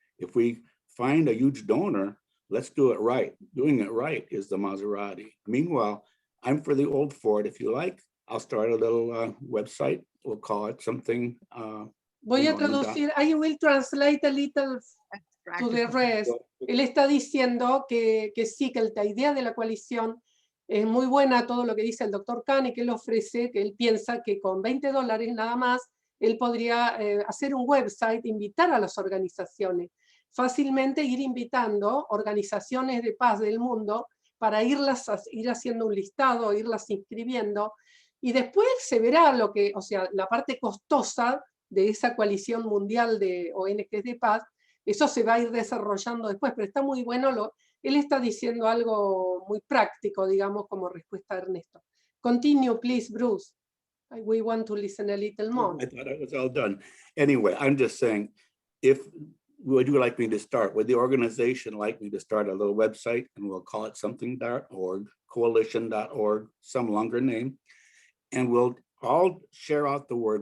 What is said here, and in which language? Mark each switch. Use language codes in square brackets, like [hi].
[en] If we find a huge donor, let's do it right. Doing it right is the Maserati. Meanwhile, I'm for the old Ford. If you like, I'll start a little website. We'll call it something. [es] Voy a traducir. [en] I will translate a little to the rest. [es] Él está diciendo que sí, que la idea de la coalición es muy buena, todo lo que dice el doctor Khan, y que él ofrece, que él piensa que con $20 nada más, él podría hacer un website, invitar a las organizaciones, fácilmente ir invitando organizaciones de paz del mundo para ir haciendo un listado, irlas inscribiendo, y después se verá lo que, o sea, la parte costosa de esa coalición mundial de ONGs de paz. Eso se va a ir desarrollando después, pero está muy bueno. Él está diciendo algo muy práctico, digamos, como respuesta a Ernesto. [en] Continue, please, Bruce. We want to listen a little more. I thought I was all done. Anyway, I'm just saying, would you like me to start? Would the organization like me to start a little website, and we'll call it something.org, coalition.org, some longer name, and we'll all share out the word.